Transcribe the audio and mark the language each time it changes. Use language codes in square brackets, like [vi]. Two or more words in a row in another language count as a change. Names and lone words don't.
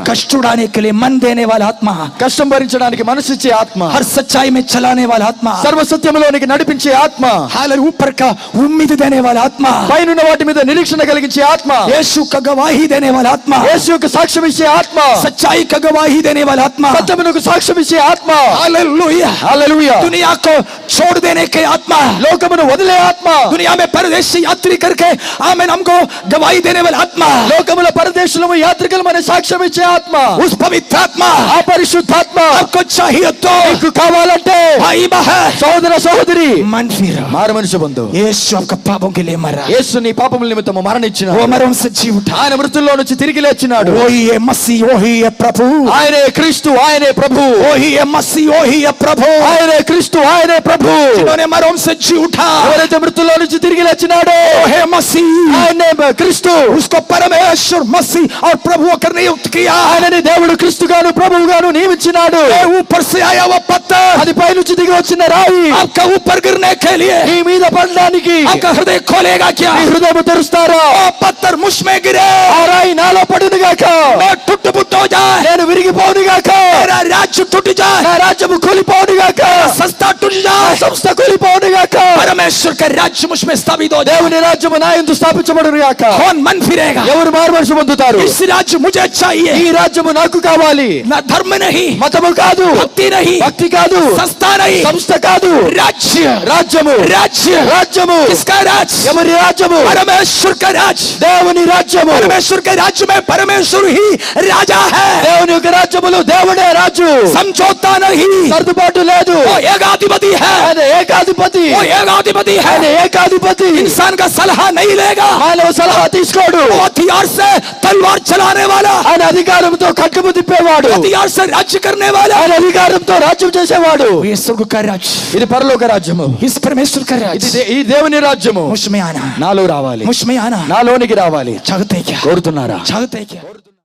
[hi] कष्ट उड़ाने के लिए मन देने वाला आत्मा, [te] కష్టం భరించడానికి మనసిచ్చే ఆత్మ, [hi] हर सच्चाई में चलाने वाला आत्मा, [te] సర్వ సత్యములోనికి నడిపించే ఆత్మ, [hi] हालेलुया, ऊपर का उम्मीद देने वाला आत्मा, [te] పైనున్న వాటి మీద నిరీక్షణ కలిగించే ఆత్మ, [hi] यीशु का गवाही देने वाला आत्मा, [te] యేసు యొక్క సాక్ష్యం ఇచ్చే ఆత్మ, [hi] सच्चाई का गवाही देने वाला आत्मा। [te] సత్యమునకు సాక్ష్యం ఇచ్చే ఆత్మ. [hi] हालेलुया। [te] హల్లెలూయా. [hi] दुनिया को छोड़ देने के आत्मा, [te] లోకమును వదిలే ఆత్మ, [hi] दुनिया में परदेशी यात्री करके आमेन हमको गवाही देने वाला आत्मा, [te] లోకముల పరదేశులము యాత్రికులు మన సాక్ష్యం ఇచ్చే ఆత్మ, [hi] उस पवित्र आत्मा [te] ఆ పరిశుద్ధాత్మ [hi] आपको चाहिए तो [te] నీకు కావాలంటే [hi] भाई बहन [te] సోదర సోదరి [hi] मन फिर [te] మారు మనిషి బంధు. [hi] यीशु आपका पापों के लिए मरा, [te] యేసు నీ పాపముల నిమిత్తము మరణించిన, [hi] वो मरण से जी उठा, [te] ఆయన మృతుల్లో నుంచి తిరిగి లేచినాడు. [hi] वही है मसीह, वही है प्रभु, [te] ఆయనే క్రీస్తు, ఆయనే ప్రభు, [hi] वही है मसीह, वही है प्रभु, [te] ఆయనే క్రీస్తు, ఆయనే ప్రభు. [hi] जिन्होंने मरण से जी उठा, [te] ఎవరైతే మృతుల్లో నుంచి తిరిగి లేచినాడో [hi] वो है मसीह, [te] ఆయనే క్రీస్తు. [hi] उसको परमेश्वर मसीह और प्रभु कर नियुक्त किया। [te] ఆయనని దేవుడు క్రీస్తుగాను ప్రభువుగాను నియమించినాడు. [hi] ये ऊपर से आया वो पत्थर [te] అది పైనుంచి దిగి వచ్చిన రాయి [hi] आपका ऊपर गिरने के लिए [te] నీ మీద పడడానికి [hi] आपका हृदय खोलेगा क्या? [te] నీ హృదయం తెరుస్తారా? [hi] वो पत्थर मुझ में गिरे, [te] ఆ రాయి నాలో పడును గాక, [hi] मैं टूट फुट हो जाए, [te] నేను విరిగిపోను గాక, [hi] मेरा राज्य टूट जाए, [te] నా రాజ్యము కూలిపోను గాక, [hi] संस्था टूट [te] నా [hi] जाए, [te] సంస్థ కూలిపోను గాక, [hi] परमेश्वर का राज्य मुझ में स्थापित हो जाए। [te] దేవుని రాజ్యము నా యందు స్థాపించబడును గాక. [hi] कौन मन फिरेगा? [te] ఎవరు మారుమనసు పొందుతారు? [hi] इस राज्य मुझे चाहिए, [te] ఈ రాజ్యము నాకు కావాలి. [hi] ना धर्म नहीं, [te] మతము కాదు, [hi] भक्ति नहीं, [te] భక్తి కాదు, [hi] संस्था नहीं, [te] సంస్థ కాదు, [hi] राज्य, [te] రాజ్యము, [hi] राज्य, [te] రాజ్యము. [hi] किसका राज्य? [te] ఎవరి రాజ్యము? [hi] परमेश्वर का राज्य। [te] దేవుని రాజ్యము. [hi] परमेश्वर के राज्य में परमेश्वर ही राजा है, [te] దేవుని యొక్క రాజ్యములో దేవుడే రాజు. [hi] समझौता नहीं, [te] సర్దుబాటు లేదు. [hi] वो एकाधिपति है, [te] ఆయన ఏకాధిపతి, [hi] वो एकाधिपति है, [te] ఆయన ఏకాధిపతి. [hi] इंसान का सलाह नहीं लेगा, [te] మానవ సలహా తీసుకోడు. [hi] वो हथियार से तलवार चलाने वाला, [te] ఆయన అధికారంతో ఖడ్గము తిప్పేవాడు. [hi] हथियार से राज्य करने वाला, [te] ఆయన అధికారంతో రాజ్యం చేసేవాడు. [hi] ये स्वर्ग का राज्य, [te] ఇది పరలోక రాజ్యము. [hi] इस परमेश्वर का [te] ఇది [hi] राज्य [te] ఈ దేవుని రాజ్యము [hi] मुझ में आना, [te] నాలో రావాలి, [hi] मुझ में आना [te] నాలోనికి రావాలి. [hi] चाहते क्या? [te] కోరుతున్నారా? [hi] चाहते क्या?